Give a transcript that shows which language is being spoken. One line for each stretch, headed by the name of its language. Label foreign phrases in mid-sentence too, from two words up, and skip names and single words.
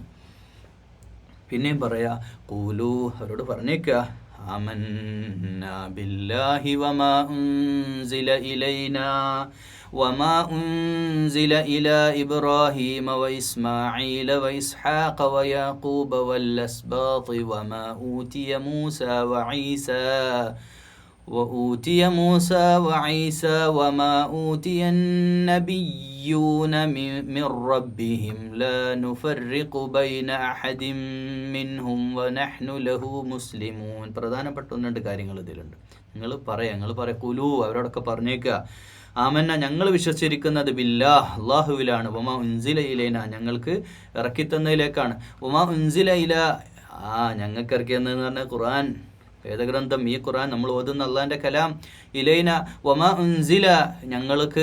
Malayalam: പിന്നെയും പറയാ,
Arabic: ഖൂലൂ,
Malayalam: അവരോട് പറഞ്ഞേക്കുക,
Arabic: آمنا بالله وما أنزل إلينا وما أنزل إلى إبراهيم وإسماعيل وإسحاق ويعقوب والأسباط وما أوتي موسى وعيسى وما أوتي النبيون من ربهم لا نفرق بين أحد منهم ونحن له مسلمون.
Malayalam: പ്രധാനപ്പെട്ട 1-2 കാര്യങ്ങൾ ഇതിലുണ്ട്. നിങ്ങൾ പറയാ കുലു, അവരോടൊക്കെ പറഞ്ഞേക്കുക, ആമന്ന ഞങ്ങൾ വിശ്വസിച്ചിരിക്കുന്നത് ബില്ലാഹ് അല്ലാഹുവിലാണ്,
Arabic: وما أنزل إلينا
Malayalam: ഞങ്ങൾക്ക് ഇറക്കിത്തന്നതിലേക്കാണ്,
Arabic: وما أنزل إلى
Malayalam: ഞങ്ങൾക്ക് ഇറക്കിയെന്ന് പറഞ്ഞാൽ ഖുർആൻ വേദഗ്രന്ഥം, ഈ ഖുർആൻ നമ്മൾ ഓതുന്ന അള്ളാഹിൻ്റെ കലാം,
Arabic: إلينا وما أنزل
Malayalam: ഞങ്ങൾക്ക്